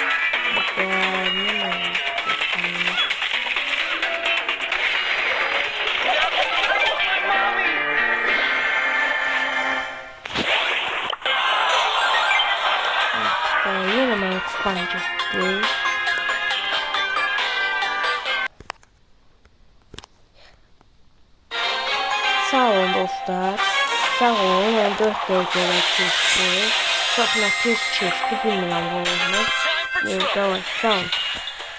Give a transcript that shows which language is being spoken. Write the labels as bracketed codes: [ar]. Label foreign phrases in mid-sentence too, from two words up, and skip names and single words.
[tr] Yine ben çıkacaktım. [az] Sağ olun dostlar. Sağ olun. Ben 4 dəqiqələ keçdi. Çox nə tez keçdi. Bilmirəm bu olmaz. Davay sağ olun.